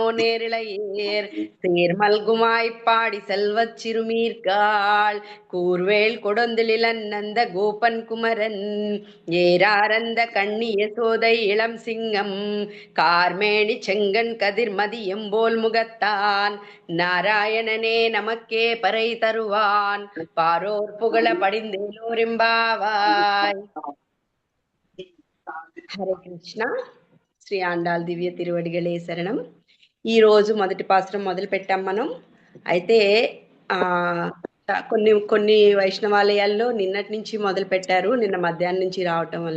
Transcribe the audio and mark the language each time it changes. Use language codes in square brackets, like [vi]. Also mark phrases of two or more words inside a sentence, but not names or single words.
[ta] நேரிழையேர் சீர்மல்குமாய்ப்பாடி செல்வச் சிறுமீர்காள் கூர்வேல் கொடுந்திலன் நந்த கோபன் குமரன் ஏராரந்த கண்ணி யசோதை இளம் சிங்கம் கார்மேணி செங்கன் கதிர் மதியம்போல் முகத்தான் நாராயணனே நமக்கே பறை தருவான் பாரோர் புகழ படிந்தேலோரிம்பாவாய். [te] హరే కృష్ణ. శ్రీ ఆండాళ్ దివ్య తిరువడిగలే శరణం. ఈరోజు మొదటి పాసురం మొదలు పెట్టాం మనం. అయితే కొన్ని కొన్ని వైష్ణవాలయాల్లో నిన్నటి నుంచి మొదలు పెట్టారు, నిన్న మధ్యాహ్నం నుంచి రావటం వలన.